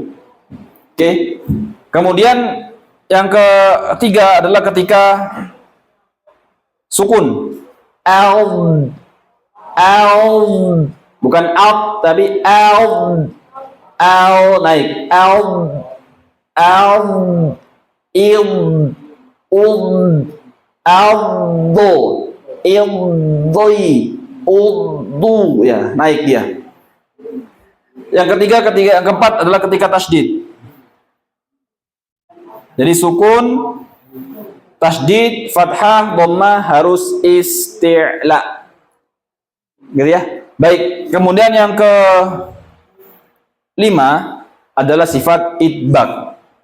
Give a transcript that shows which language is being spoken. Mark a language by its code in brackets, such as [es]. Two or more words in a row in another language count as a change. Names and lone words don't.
[id] Oke. Kemudian yang ketiga adalah ketika sukun. Al, bukan out tapi al naik. Il, do, du, ya, naik dia. Yang yang keempat adalah ketika tasydid. Jadi sukun, tasydid, fathah, dhammah harus isti'la. Gitu ya. Baik, kemudian yang kelima adalah sifat idbaq.